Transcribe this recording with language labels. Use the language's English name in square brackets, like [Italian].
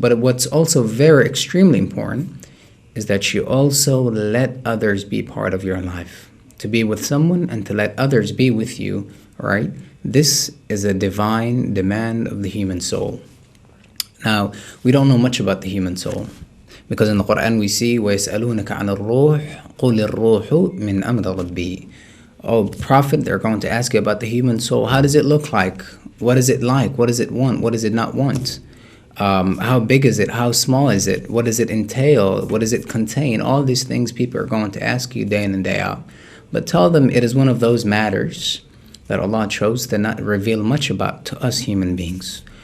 [English] But what's also very extremely important is that you also let others be part of your life. To be with someone and to let others be with you, right? This is a divine demand of the human soul. Now, we don't know much about the human soul. Because in the Quran we see [Arabic] وَيَسْأَلُونَكَ عَنِ الرُّوحِ قُلِ الرُّوحُ مِنْ أَمْرِ رَبِّي. [English] Oh Prophet, they're going to ask you about the human soul. How does it look like? What is it like? What does it want? What does it not want? How big is it? How small is it? What does it entail? What does it contain? All these things people are going to ask you day in and day out. But tell them it is one of those matters that Allah chose to not reveal much about to us human beings.